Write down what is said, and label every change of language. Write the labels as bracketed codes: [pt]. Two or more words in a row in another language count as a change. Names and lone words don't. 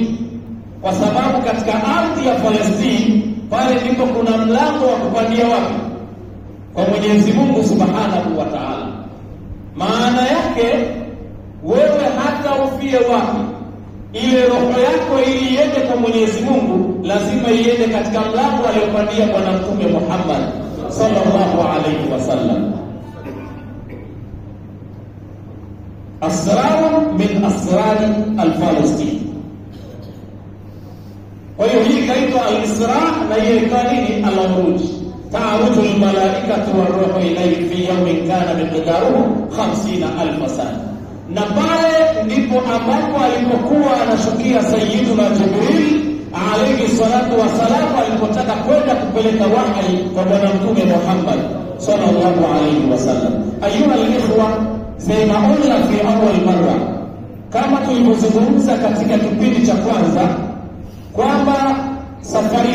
[sw] Kwa sababu katika ardhi ya Palestina pale ndipo kuna mlango wa kupandia wapi? Kwa Mwenyezi Mungu [ar] سبحانه وتعالى. [sw] Maana yake wewe hata ufie wapi, ile roho yako ili iende kwa Mwenyezi Mungu lazima iende katika mlango aliopandia Bwana Mtume Muhammad [ar] صلى الله عليه وسلم. أسرار من أسرار فلسطين. [sw] Kwa hiyo hii kaitwa al-Isra na hiyo ikawa nini? Al-Uruj. [ar] تعرج الملائكة والروح إليه في يوم كان مقداره 50,000 سنة. [sw] Na pale ndipo ambapo alipokuwa anashukia Sayyiduna Jibril [ar] عليه الصلاة والسلام, [sw] alipotaka kwenda kupeleka wahi kwa Bwana Mtume Muhammad [ar] صلى الله عليه وسلم. أيها الإخوة, [sw] zinaona [ar] في أول مرة, [sw] kama tulivyozungumza katika kipindi cha kwanza, kwamba safari